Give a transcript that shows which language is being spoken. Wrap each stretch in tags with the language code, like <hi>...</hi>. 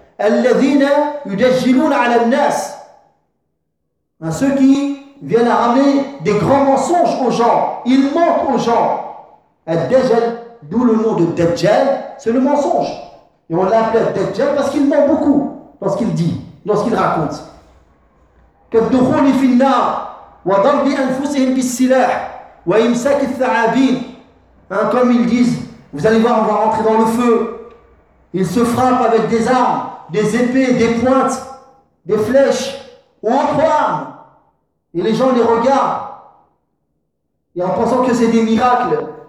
<ar>Alladhina yudajjiluna 'ala an-nas.</ar> <fr>Ceux qui viennent à ramener des grands mensonges aux gens, ils mentent aux gens. Ad-dajjal, d'où le nom de Dajjal, c'est le mensonge. Et on l'appelle Dajjal parce qu'il ment beaucoup dans ce qu'il dit, dans ce qu'il raconte.</fr> <ar>كالدخول في النار وضرب أنفسهم بالسلاح وإمساك الثعابين.</ar> <fr>Hein, comme ils disent, vous allez voir, on va rentrer dans le feu. Ils se frappent avec des armes, des épées, des pointes, des flèches ou autre arme. Et les gens les regardent et en pensant que c'est des miracles.</fr>